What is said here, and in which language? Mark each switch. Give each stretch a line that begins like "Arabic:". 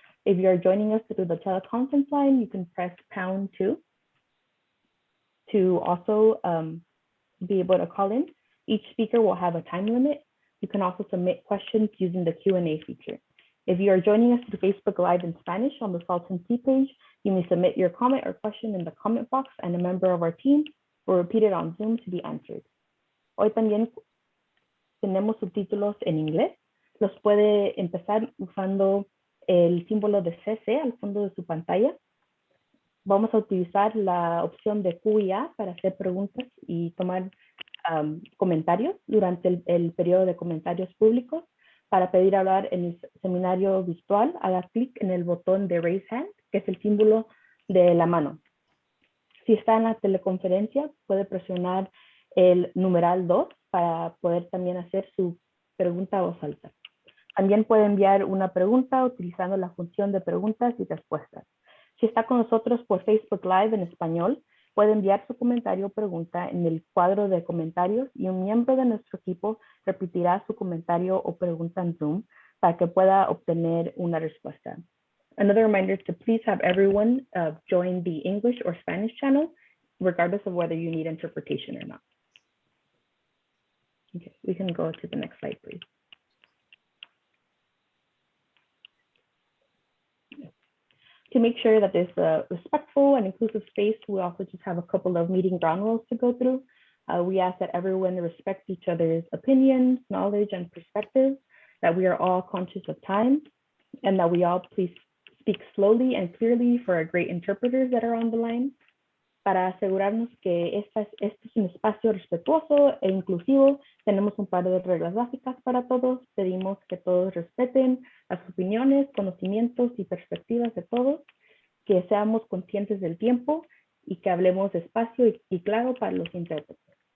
English: If you're joining us through the teleconference line, you can press #2 to also be able to call in. Each speaker will have a time limit. You can also submit questions using the Q&A feature. If you are joining us through Facebook Live in Spanish on the Salton Sea page, you may submit your comment or question in the comment box, and a member of our team will repeat it on Zoom to be answered.
Spanish: Hoy también tenemos subtítulos en inglés. Los puede empezar usando el símbolo de CC al fondo de su pantalla. Vamos a utilizar la opción de Q y A para hacer preguntas y tomar comentarios durante el periodo de comentarios públicos. Para pedir hablar en el seminario virtual, haga clic en el botón de Raise Hand, que es el símbolo de la mano. Si está en la teleconferencia, puede presionar el numeral 2 para poder también hacer su pregunta a voz alta. También puede enviar una pregunta utilizando la función de preguntas y respuestas. Si está con nosotros por Facebook Live en español, puede enviar su comentario o pregunta en el cuadro de comentarios y un miembro de nuestro equipo repetirá su comentario o pregunta en Zoom para que pueda obtener una respuesta.
English: Another reminder to please have everyone join the English or Spanish channel, regardless of whether you need interpretation or not. Okay, we can go to the next slide, please. To make sure that there's a respectful and inclusive space, we also just have a couple of meeting ground rules to go through. We ask that everyone respect each other's opinions, knowledge, and perspectives, that we are all conscious of time, and that we all please speak slowly and clearly for our great interpreters that are on the line.
Spanish: Para asegurarnos que este es un espacio respetuoso e inclusivo, tenemos un par de reglas básicas para todos. Pedimos que todos respeten las opiniones, conocimientos y perspectivas de todos, que seamos conscientes del tiempo y que hablemos despacio y claro para los intérpretes.